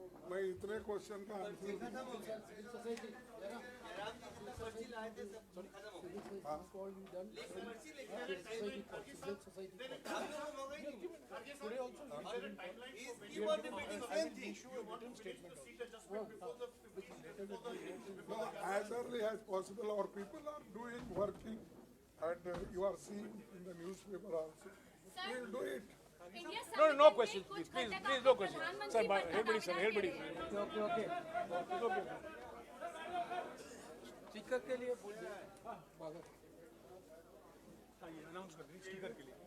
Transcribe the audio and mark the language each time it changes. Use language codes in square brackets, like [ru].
[hi] मैं इतने क्वेश्चन का answer [en] as early as possible. Our people are doing working, and you are seeing in the newspaper also. We'll do it. No questions, please, no questions. Sir, everybody, sir, everybody. Okay. [hi] Speaker के लिए बोलिए। हाँ, ये announce कर दें speaker के लिए।